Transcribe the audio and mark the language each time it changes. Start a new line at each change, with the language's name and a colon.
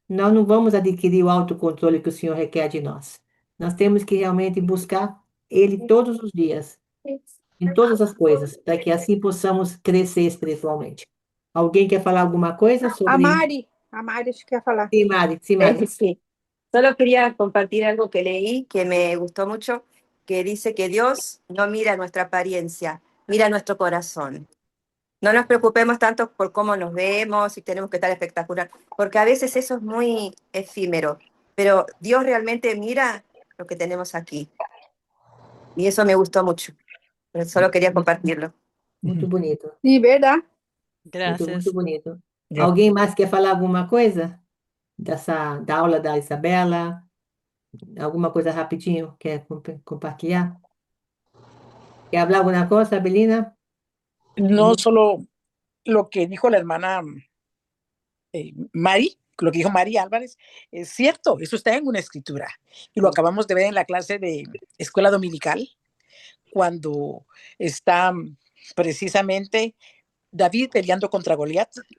Portuguese: nós não vamos adquirir o autocontrole que o Senhor requer de nós. Nós temos que realmente buscar Ele todos os dias, em todas as coisas, para que assim possamos crescer espiritualmente. Alguém quer falar alguma coisa sobre... A Mari acho que quer falar. Sim, Mari, sim, Mari.
Spanish: Sí, solo quería compartir algo que leí que me gustó mucho, que dice que Dios no mira nuestra apariencia, mira nuestro corazón. No nos preocupemos tanto por cómo nos vemos y tenemos que estar espectacular, porque a veces eso es muy efímero, pero Dios realmente mira lo que tenemos aquí. Y eso me gustó mucho, pero solo quería compartirlo.
Portuguese: Muito bonito. Sim, verdade. Muito, muito
Spanish: Gracias.
Portuguese: bonito.
Spanish: Ya.
Portuguese: Alguém mais quer falar alguma coisa da aula da Isabela? Alguma coisa rapidinho? Quer compartilhar? ¿Quer
Spanish: hablar alguna cosa, Belina? No solo lo que dijo la hermana Mari, lo que dijo Mari Álvarez, es cierto, eso está en una escritura. Y lo acabamos de ver en la clase de escuela dominical, cuando está precisamente David peleando contra Goliat.